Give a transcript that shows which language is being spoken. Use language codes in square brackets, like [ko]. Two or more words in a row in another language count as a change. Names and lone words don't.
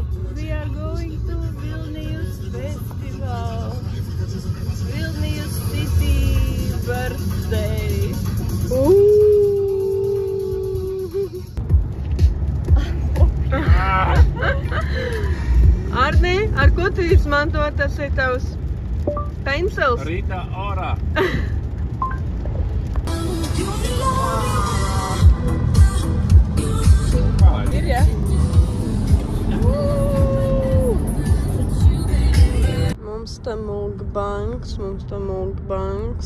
[en] We are going to Vilnius Festival. Vilnius City birthday. [lv] Arni, ar ko tu izmanto? Tas ir tavs pensils? Rita Ora. Ir, jā? Mums tā mukbangs.